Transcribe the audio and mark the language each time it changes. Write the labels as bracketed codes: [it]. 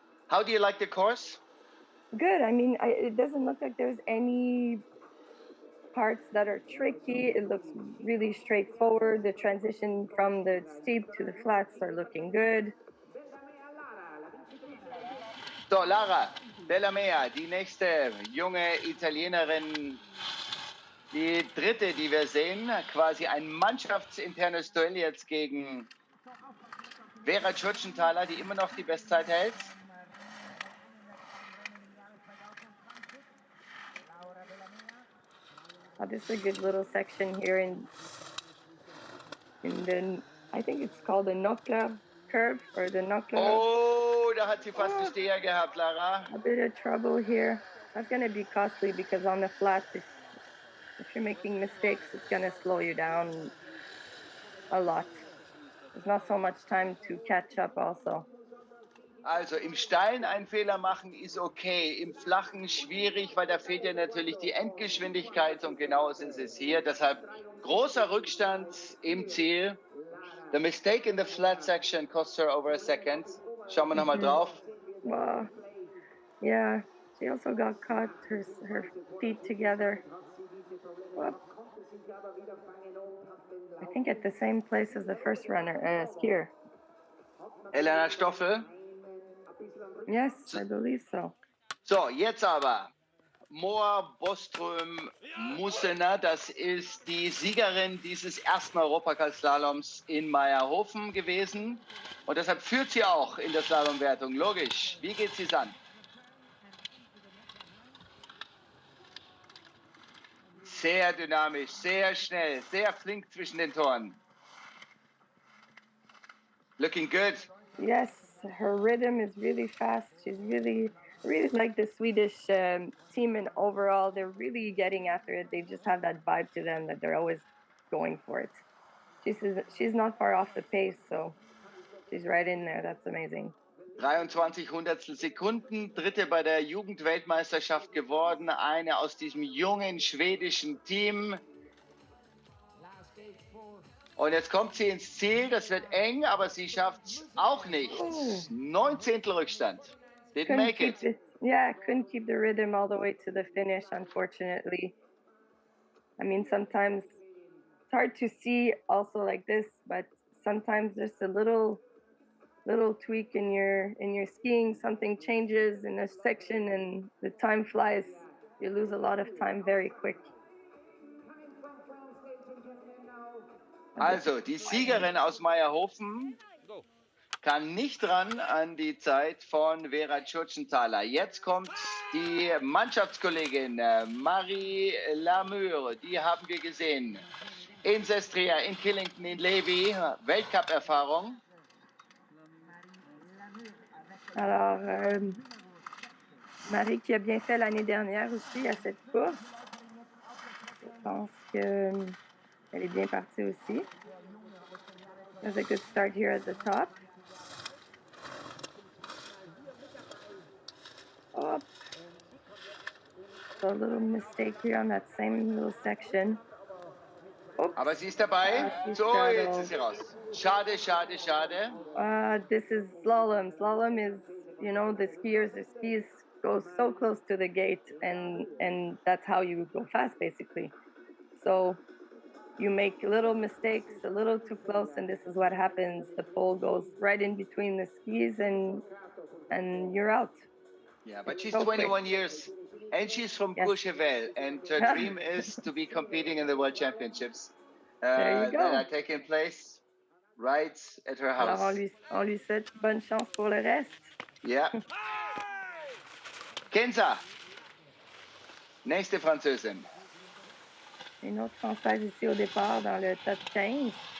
[en] How do you like the course? Good. I mean, it doesn't look like there's any parts that are tricky. It looks really straightforward. The transition from the steep to the flats are looking good. [de] So, Lara Della Mea, die nächste junge Italienerin, die dritte, die wir sehen, quasi ein mannschaftsinternes Duell jetzt gegen Vera Tschurtschenthaler, die immer noch die Bestzeit hält. [en] Oh, this is a good little section here in the, I think it's called the Nokla curve or the Nokla. [de] Oh, da hat sie fast einen Steher gehabt, Lara. [en] A bit of trouble here. That's going to be costly because on the flats, if you're making mistakes, it's going to slow you down a lot. There's not so much time to catch up also. [de] Also im Steilen einen Fehler machen ist okay, im Flachen schwierig, weil da fehlt ja natürlich die Endgeschwindigkeit und genau so ist es hier. Deshalb großer Rückstand im Ziel. [en] The mistake in the flat section cost her over a second. [de] Schauen wir nochmal drauf. Wow. [en] Yeah, she also got caught her feet together. Well, I think at the same place as the first runner, skier. Elena Stoffel. Yes, I believe so. [de] So, jetzt aber Moa Boström-Mussener, das ist die Siegerin dieses ersten Europacup-Slaloms in Meierhofen gewesen. Und deshalb führt sie auch in der Slalomwertung. Logisch. Wie geht sie es an? Sehr dynamisch, sehr schnell, sehr flink zwischen den Toren. [en] Looking good. Yes, her rhythm is really fast. She's really like the Swedish team, and overall, they're really getting after it. They just have that vibe to them that they're always going for it. She's not far off the pace, so she's right in there. That's amazing. [de] 23 Hundertstel Sekunden, Dritte bei der Jugendweltmeisterschaft geworden, eine aus diesem jungen schwedischen Team. Und jetzt kommt sie ins Ziel, das wird eng, aber sie schafft es auch nicht. 19. Rückstand. [en] Didn't make it. Yeah, couldn't keep the rhythm all the way to the finish, unfortunately. I mean, sometimes it's hard to see also like this, but sometimes there's a little tweak in your skiing, something changes in a section and the time flies. You lose a lot of time very quick. [de] Also, die Siegerin aus Meierhofen kann nicht ran an die Zeit von Vera Tschurtschenthaler. Jetzt kommt die Mannschaftskollegin Marie Lamure, die haben wir gesehen. In Sestria, in Killington, in Levi, Weltcup-Erfahrung. [fr] Alors, Marie qui a bien fait l'année dernière aussi à cette course. Je pense qu'elle est bien partie aussi. [en] There's a good start here at the top. Oh. So a little mistake here on that same little section. Oops. [de] Aber sie ist dabei. So, jetzt ist sie raus. Schade, schade, schade. [en] This is slalom. Slalom is, the skis go so close to the gate, and that's how you go fast, basically. So you make little mistakes, a little too close, and this is what happens. The pole goes right in between the skis, and you're out. Yeah, but she's 21 years, and she's from Courchevel, and her dream is to be competing in the World Championships there you go. that are taking place right at her house. [fr] Alors on lui souhaite bonne chance pour le reste. [en] Yeah. [de] Kenza, nächste Französin. [fr] Une autre Française ici au départ dans le top 15.